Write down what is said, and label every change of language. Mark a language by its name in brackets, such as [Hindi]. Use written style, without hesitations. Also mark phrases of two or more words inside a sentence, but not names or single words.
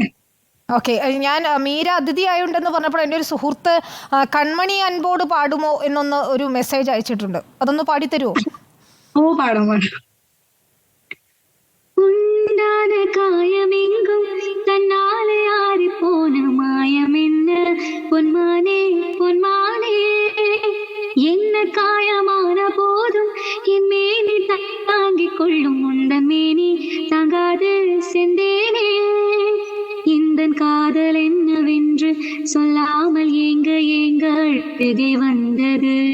[Malayalam] ഓക്കെ, ഞാൻ മീര അതിഥി ആയുണ്ടെന്ന് പറഞ്ഞപ്പോൾ എൻ്റെ ഒരു സുഹൃത്ത് കൺമണി അൻപോട് പാടുമോ എന്നൊന്ന് ഒരു മെസ്സേജ് അയച്ചിട്ടുണ്ട്. അതൊന്ന് പാടിത്തരുമോ? പാടും. [Tamil] காயம் எங்கும் தன்னாலே ஆறிப்போன மாயம் என்ன பொன்மானே என்ன காயமான போதும் என் மேனி தாங்கிக் கொள்ளும் உந்தன் மேனி தாங்காது செந்தேனே, இந்த காதல் என்னவென்று சொல்லாமல் ஏங்க அழுகை வந்தது,